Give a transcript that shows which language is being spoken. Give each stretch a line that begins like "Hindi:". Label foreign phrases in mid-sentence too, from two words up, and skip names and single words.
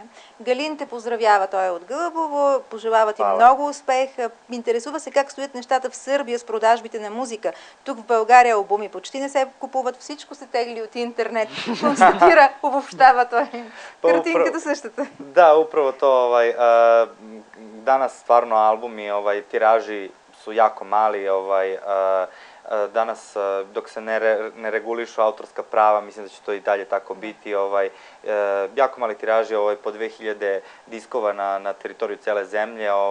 Bulgarian: Галин те поздравява, той е от Гълъбово, пожелава ти много успех. Интересува се как стоят нещата в Сърбия с продажбите на музика. Тук в България албуми почти не се купуват, всичко се тегли от интернет. Констатира, обобщава той. Картинката същата.
Serbian: Da, upravo to. Danas stvarno albumi, tiraži su jako mali. Danas, dok se ne regulišu autorska prava, mislim da će to i dalje tako biti. Jako mali tiraži, po 2000 diskova na teritoriju cele zemlje.